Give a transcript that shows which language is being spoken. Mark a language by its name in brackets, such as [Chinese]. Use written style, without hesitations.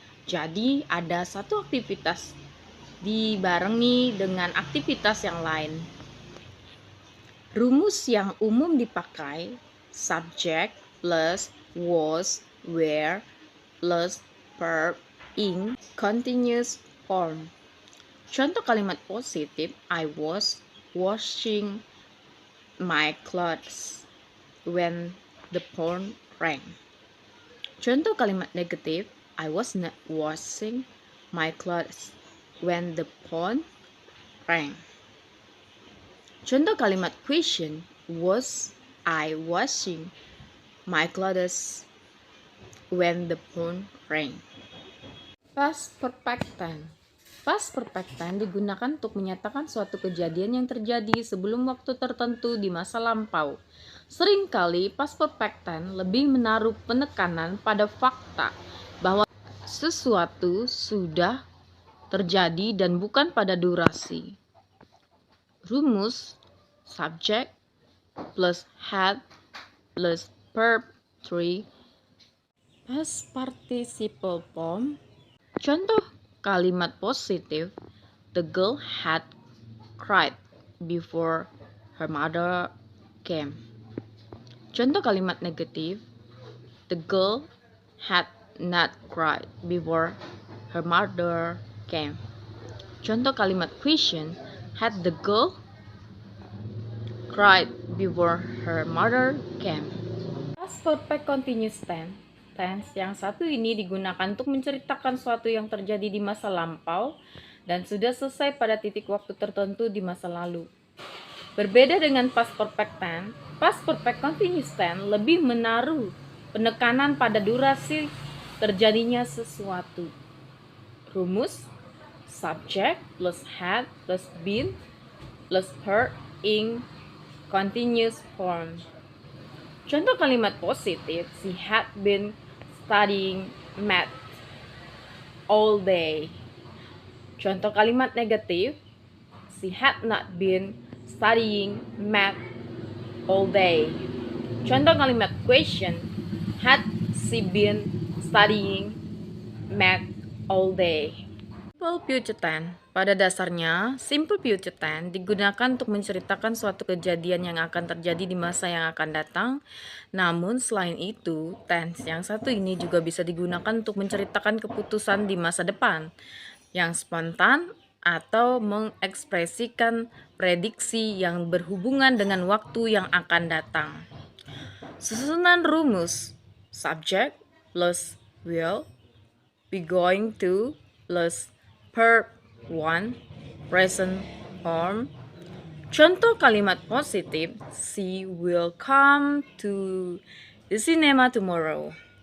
[Indonesian] Jadi ada satu aktivitas dibarengi dengan aktivitas yang lain. Rumus yang umum dipakai [English] subject plus was, were plus verb in continuous form. [Indonesian] Contoh kalimat positif, [English] I was washing my clothes when the phone rang. [Indonesian] Contoh kalimat negatif, [English] I was not washing my clothes when the phone rang. [Indonesian] Contoh kalimat [English] question, was I washing my clothes when the phone rang. [Indonesian] Past perfect tense. Past perfect tense digunakan untuk menyatakan suatu kejadian yang terjadi sebelum waktu tertentu di masa lampau. Seringkali past perfect tense lebih menaruh penekanan pada fakta bahwa sesuatu sudah terjadi dan bukan pada durasi. Rumus [English] subject plus had plus verb 3 past participle form. [Indonesian] Contoh kalimat positif, [English] the girl had cried before her mother came. [Indonesian] Contoh kalimat negatif, [English] the girl had not cried before her mother came. [Indonesian] Contoh kalimat [English] question, had the girl cried before her mother came. [Indonesian] Past perfect continuous tense yang satu ini digunakan untuk menceritakan suatu yang terjadi di masa lampau dan sudah selesai pada titik waktu tertentu di masa lalu. Berbeda dengan past perfect continuous tense lebih menaruh penekanan pada durasi terjadinya sesuatu. Rumus [English] subject plus had plus been plus heard in continuous form. [Indonesian] Contoh kalimat positif, [English] she had been studying math all day. [Indonesian] Contoh kalimat negatif, [English] she had not been studying math all day. [Indonesian] Contoh kalimat [English] question, had she been studying math all day. [Indonesian] Simple future tense. Pada dasarnya, simple future tense digunakan untuk menceritakan suatu kejadian yang akan terjadi di masa yang akan datang. Namun selain itu, tense yang satu ini juga bisa digunakan untuk menceritakan keputusan di masa depan yang spontan atau mengekspresikan prediksi yang berhubungan dengan waktu yang akan datang. Susunan rumus [English] subject plus will, be going to plus verb 1 present form. [Indonesian] Contoh kalimat positif, [English] she will come to the cinema tomorrow.